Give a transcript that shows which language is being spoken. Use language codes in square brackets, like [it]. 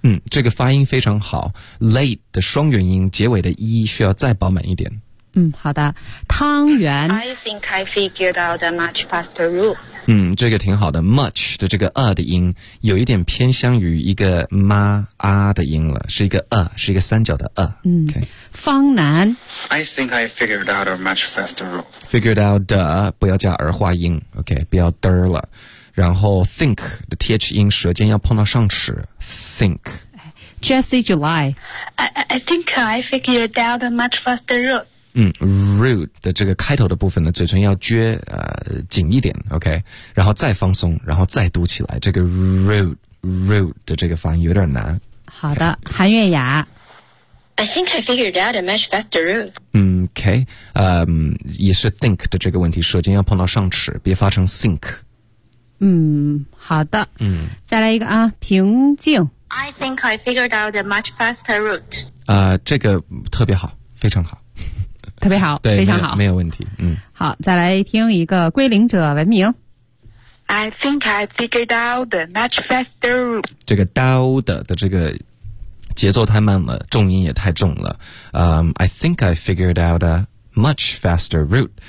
[zh] 这个发音非常好， late 的双元音结尾的一需要再饱满一点。好的。汤圆。 [en] I think I figured out a much faster route。 [zh] 这个挺好的， much 的这个的音有一点偏向于一个妈啊的音了，是一个是一个三角的方南。 [en] I think I figured out a much faster route。 figured out [zh] 的不要加儿化音， OK， 不要嘚了。然后 think 的 th 音舌尖要碰到上齿， think。 [en] Jesse July。 I think I figured out a much faster route。 [zh] route 的这个开头的部分呢，嘴唇要撅紧一点， OK， 然后再放松，然后再读起来，这个 route 的这个发音有点难。好的。韩月雅。 [en] I think I figured out a much faster route。 [zh] 也是 think 的这个问题，舌尖要碰到上齿，别发成 think。好的。再来一个啊，平静。 [en] I think I figured out a much faster route。 [zh] 这个特别好，非常好。特别好，对，非常好，没有问题。好，再来听一个归零者文明。 [en] I think I figured out a much faster route。 [zh] 这个刀的这个节奏太慢了，重音也太重了。 [en] I think I figured out a much faster route。